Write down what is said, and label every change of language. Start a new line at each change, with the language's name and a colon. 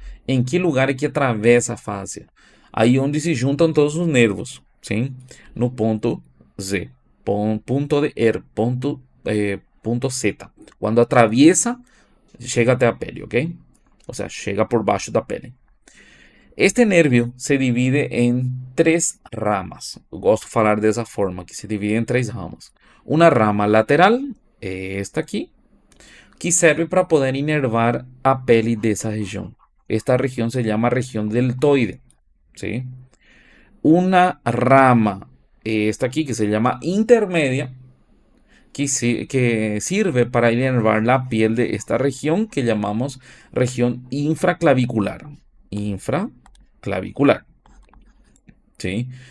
Portuguese: Em que lugar é que atravessa a fáscia? Aí onde se juntam todos os nervos, sim? No ponto Z, ponto de R, ponto Z. Quando atraviesa, chega até a pele, ok? Ou seja, chega por baixo da pele.
Spanish: Este nervio se divide en tres ramas.
Portuguese: Gosto de falar dessa forma, que se divide
Spanish: en tres ramas. Una rama lateral,
Portuguese: esta aqui, que serve para poder inervar a pele dessa região. Esta região
Spanish: se llama
Portuguese: região deltoide.
Spanish: ¿Sí? Una rama, esta aquí, que se llama intermedia, que sirve para inervar la piel de esta región que llamamos región infraclavicular. Infraclavicular. ¿Sí?